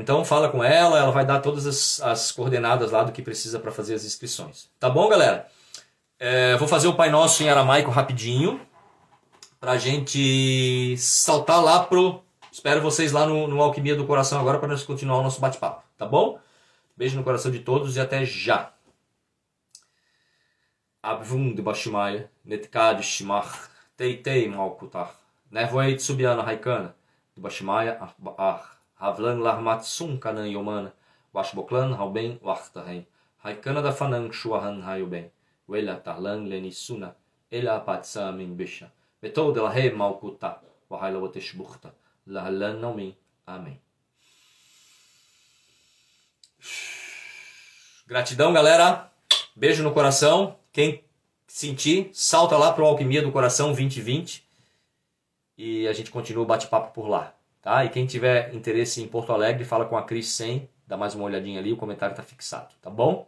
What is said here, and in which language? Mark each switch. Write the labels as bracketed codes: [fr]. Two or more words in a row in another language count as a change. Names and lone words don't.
[pt] Então fala com ela vai dar todas as coordenadas lá do que precisa para fazer as inscrições. Tá bom, galera? Vou fazer o Pai Nosso em aramaico rapidinho, pra gente saltar lá pro... Espero vocês lá no Alquimia do Coração agora para nós continuar o nosso bate-papo, tá bom? Beijo no coração de todos e até já. [arc] Abvum de Bashimaya, Netkad Shimach, Teitei Malkutar, Nevoeit Subiana Raikana, de Bashimaya, Havlan Larmatsun Kanan Yomana, Washboklan Hauben Wachtahen, Raikana da Fanan Shuahan Hayuben, Wela Tarlan Lenisuna, Ela Patsamin Bisha, Betou de la He Malkuta, Wahaila Wateshbuchta, Lahalan Naumin, [pt] Amém. Gratidão, galera. Beijo no coração. Quem sentir, salta lá pro Alquimia do Coração 2020 e a gente continua o bate-papo por lá, tá? E quem tiver interesse em Porto Alegre, fala com a Cris 100, dá mais uma olhadinha ali, o comentário tá fixado, tá bom?